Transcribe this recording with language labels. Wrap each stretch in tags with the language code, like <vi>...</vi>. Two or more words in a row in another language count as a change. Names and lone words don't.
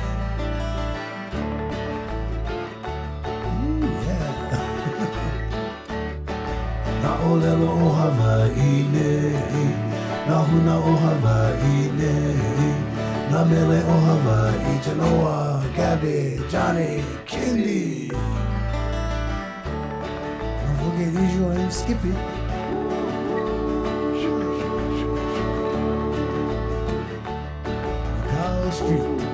<haw>Ooh, yeah. Na olelo o Hawaii, na huna o Hawaii, na mele o Hawaii, Noah, Gabby, Johnny, Candy.</haw> <en>Okay, these you ain't skip it. Cow Street.</en>